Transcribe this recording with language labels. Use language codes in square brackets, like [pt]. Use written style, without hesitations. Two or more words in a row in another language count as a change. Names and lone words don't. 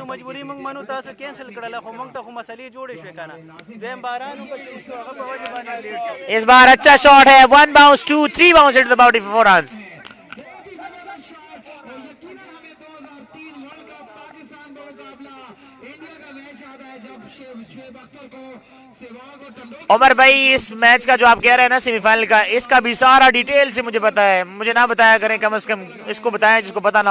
[ps] मजबूरी موږ منو تاسو کینسل کړل خو موږ ته خو مسلې جوړې شوې کنه دیم باران په شو هغه په وجه باندې [ur] اس بار اچھا شاٹ ہے [en] 1 bounce 2 3 bounce into the boundary for 4 runs [ur] عمر بھائی اس میچ کا جو آپ کہہ رہے ہیں نا سیمی فائنل کا اس کا بھی سارا ڈیٹیل سے مجھے پتا ہے مجھے نا بتایا کریں کم سے کم اس کو بتائیں جس کو پتا نا